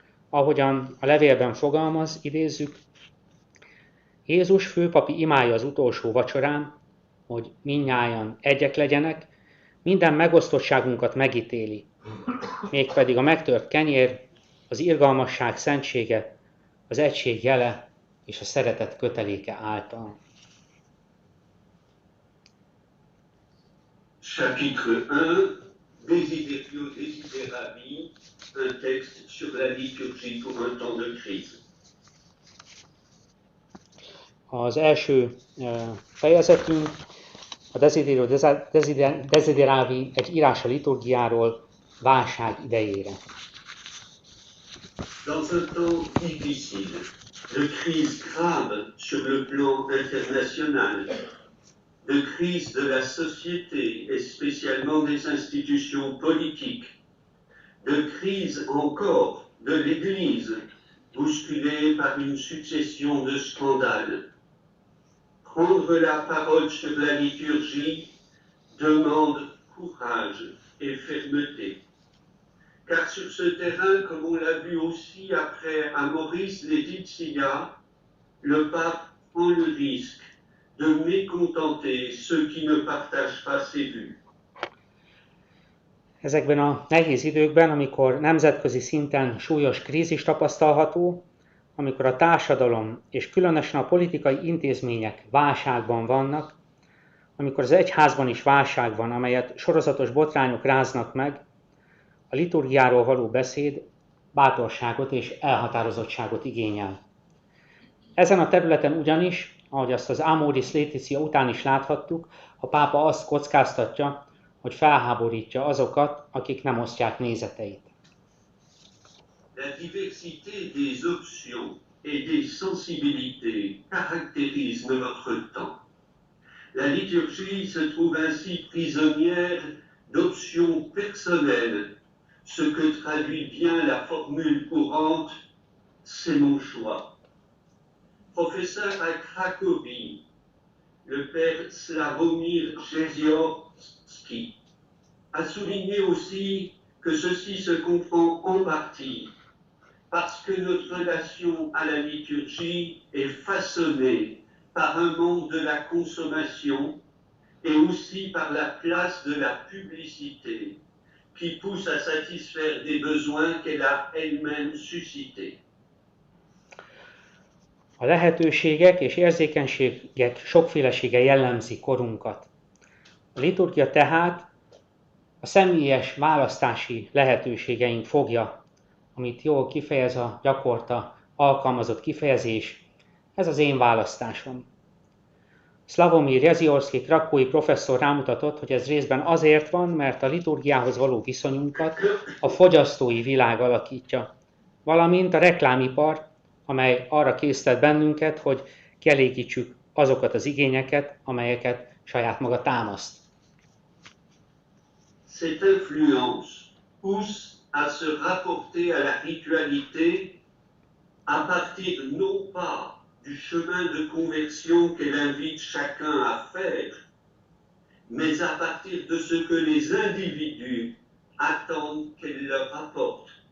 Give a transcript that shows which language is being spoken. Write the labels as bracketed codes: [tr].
[hu] Ahogyan a levélben fogalmaz, idézzük, Jézus főpapi imája az utolsó vacsorán, hogy mindnyájan egyek legyenek, minden megosztottságunkat megítéli, mégpedig a megtört kenyér, az irgalmasság szentsége, az egység jele és a szeretet köteléke által. [fr] Chapitre 1, Desiderio Desideravi, un texte sur la liturgie pour un temps de crise. [hu] Az első fejezetünk a Desiderio Desideravi egy írás a liturgiáról válság idejére. [fr] Dans un temps difficile, de crise grave sur le plan international, de crise de la société et spécialement des institutions politiques, de crise encore de l'Église, bousculée par une succession de scandales. Prendre la parole sur la liturgie demande courage et fermeté. Car sur ce terrain, comme on l'a vu aussi après Amoris Laetitia, le pape prend le risque de mécontenter ceux qui ne partagent pas ses vues. [hu] Ezekben a nehéz időkben, amikor nemzetközi szinten súlyos krízis tapasztalható, amikor a társadalom és különösen a politikai intézmények válságban vannak, amikor az egyházban is válság van, amelyet sorozatos botrányok ráznak meg, a liturgiáról való beszéd bátorságot és elhatározottságot igényel. Ezen a területen ugyanis, ahogy azt az Amoris Laetitia után is láthattuk, a pápa azt kockáztatja, hogy felháborítja azokat, akik nem osztják nézeteit. [fr] La diversité des options et des sensibilités caractérise notre temps. La liturgie se trouve ainsi prisonnière d'options personnelles, ce que traduit bien la formule courante « c'est mon choix ». Professeur à Cracovie, le père Slavomir Jeziorski a souligné aussi que ceci se comprend en partie parce que notre relation à la liturgie est façonnée par un monde de la consommation et aussi par la place de la publicité qui qui pousse à satisfaire des besoins qu'elle a elle-même suscités. [hu] A lehetőségek és érzékenységek sokfélesége jellemzi korunkat. A liturgia tehát a személyes választási lehetőségeink fogja, amit jól kifejez a gyakorta alkalmazott kifejezés, ez az én választásom. Slavomir Jeziorszky krakói professzor rámutatott, hogy ez részben azért van, mert a liturgiához való viszonyunkat a fogyasztói világ alakítja, valamint a reklámipar, amely arra késztet bennünket, hogy kielégítsük azokat az igényeket, amelyeket saját maga támaszt. [fr] Cette influence pousse à se rapporter à la ritualité à partir non pas du chemin de conversion qu'elle invite chacun à faire, mais à partir de ce que les individus attendent qu'elle leur apporte.